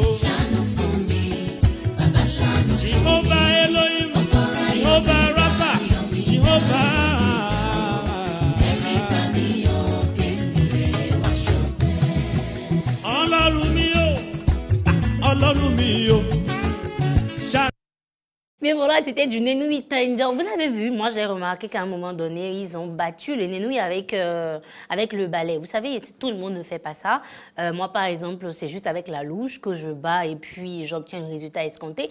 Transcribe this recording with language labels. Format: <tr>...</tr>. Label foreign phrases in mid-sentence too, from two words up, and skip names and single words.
<yo>Ṣàánú fún mi, bàbá ṣàánú fún mi. Jehovah Elohim, Jehovah Rapha, Jehovah. Ẹ̀rí bá mi o, kẹ́mi lè wá ṣọ́. Ọlọ́run mi o, Ọlọ́run mi o.</yo> <fr>Mais voilà, c'était du nénoui tindian. Vous avez vu, moi j'ai remarqué qu'à un moment donné, ils ont battu le nénoui avec le balai. Vous savez, tout le monde ne fait pas ça. Moi, par exemple, c'est juste avec la louche que je bats et puis j'obtiens le résultat escompté.</fr>